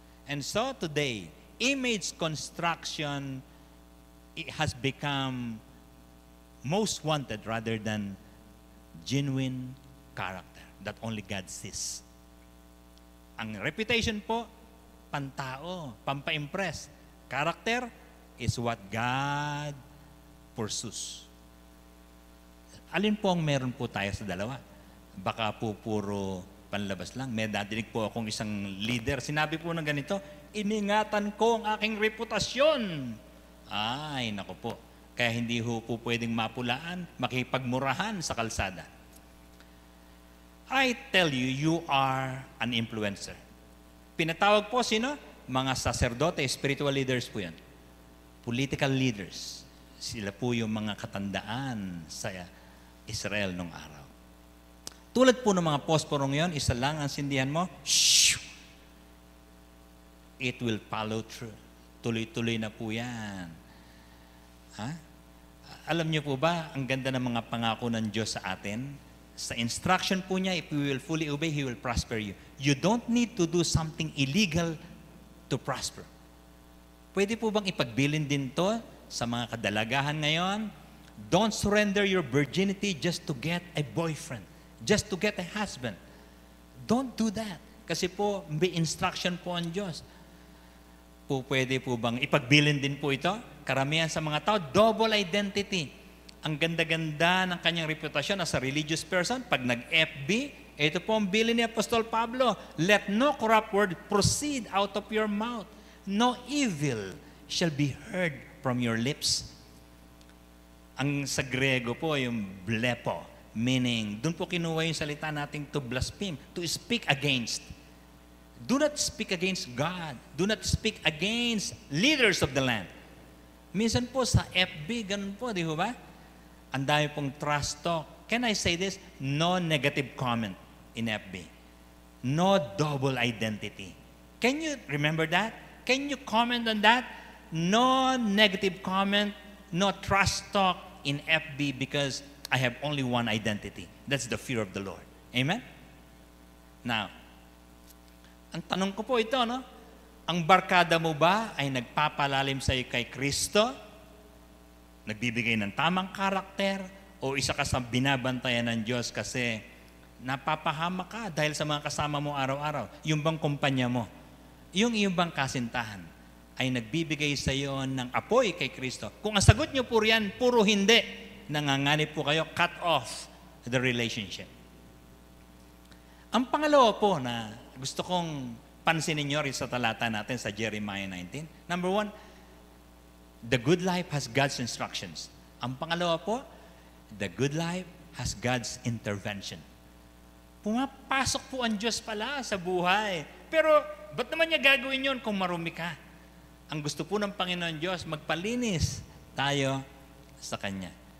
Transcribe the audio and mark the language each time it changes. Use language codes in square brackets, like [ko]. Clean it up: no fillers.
[en] And so today, image construction has become most wanted rather than genuine character that only God sees. [tl] Ang reputation po, pantao, pampa-impress. [en] Character is what God pursues. [tl] Alin po ang meron po tayo sa dalawa? Baka po puro panlabas lang. May nadinig po akong isang leader, sinabi po ng ganito, iningatan ko ang aking reputasyon. Ay, nako po. Kaya hindi po pwedeng mapulaan, makipagmurahan sa kalsada. [en] I tell you, you are an influencer. [tl] Pinatawag po sino? Mga saserdote, spiritual leaders po yan. [en] Political leaders. [tl] Sila po yung mga katandaan sa Israel nung araw. Tulad po ng mga posporong yon, isa lang ang sindihan mo, shoo! [en] It will follow through. [tl] Tuloy-tuloy na po yan. Ha? Alam niyo po ba, ang ganda ng mga pangako ng Diyos sa atin? Sa instruction po niya, [en] if we will fully obey, He will prosper you. You don't need to do something illegal to prosper. [tl] Pwede po bang ipagbilin din to sa mga kadalagahan ngayon? [en] Don't surrender your virginity just to get a boyfriend, just to get a husband. Don't do that. [tl] Kasi po, may instruction po ang Diyos. Pwede po bang ipagbilin din po ito? Karamihan sa mga tao, double identity. Ang ganda-ganda ng kanyang reputasyon [en] as a religious person. [tl] Pag nag-FB, ito po ang bilin ni Apostol Pablo. [en] Let no corrupt word proceed out of your mouth. No evil shall be heard from your lips. [tl] Ang sa Grego po, yung blepo, meaning, doon po kinuha yung salita nating [en] to blaspheme, to speak against. Do not speak against God. Do not speak against leaders of the land. [tl] Minsan po sa FB, ganun po, di ba? Ang dami pong trash talk. [en] Can I say this? No negative comment in FB. No double identity. Can you remember that? Can you comment on that? No negative comment, no trash talk in FB because I have only one identity. That's the fear of the Lord. Amen? [tl] Now, ang tanong ko po ito, no? Ang barkada mo ba ay nagpapalalim sa iyo kay Kristo? Nagbibigay ng tamang karakter? O isa ka sa binabantayan ng Diyos kasi napapahama ka dahil sa mga kasama mo araw-araw? Yung bang kumpanya mo? Yung iyong bang kasintahan ay nagbibigay sa iyo ng apoy kay Kristo? Kung ang sagot niyo po riyan, puro hindi, nanganganib po kayo, [en] cut off the relationship. [tl] Ang pangalawa po na gusto kong pansinin nyo rin sa talata natin sa Jeremiah 19. [en] Number 1, the good life has God's instructions. [tl] Ang pangalawa po, [en] the good life has God's intervention. [tl] Pumapasok po ang Diyos pala sa buhay. Pero, ba't naman niya gagawin yun kung marumi ka? Ang gusto po ng Panginoon Diyos, magpalinis tayo sa Kanya.